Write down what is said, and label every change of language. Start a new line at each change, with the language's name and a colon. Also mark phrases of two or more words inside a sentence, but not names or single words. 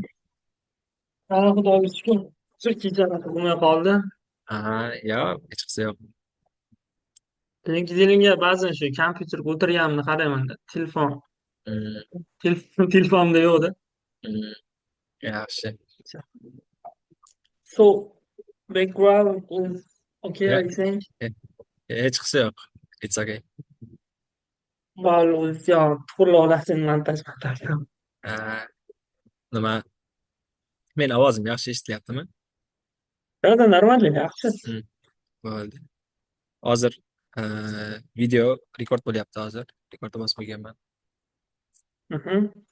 Uzbek: rahmat. Xudoga shukur. Shu kecha bo'lmay qoldi. Aha, yo'q, hech qisi yo'q. LinkedInga ba'zan shu kompyuterga o'tirganimda qaraymanda. Mm, Telefonimda yo'qda. mm, yaxshi.
English: So, background is okay,
Uzbek: Yo'q,
English: I think. he-
Uzbek: hech qisi yo'q.
English: It's okay. Well, yeah,
Uzbek: to'g'rilasini montaj. Ah, nima? Men ovozim yaxshi eshitilyaptimi? Yo'q, normalniy, yaxshi. Mm, bo'ldi. Hozir video rekord bo'lyapti hozir. Rekordni bosib qo'yganman. Mhm.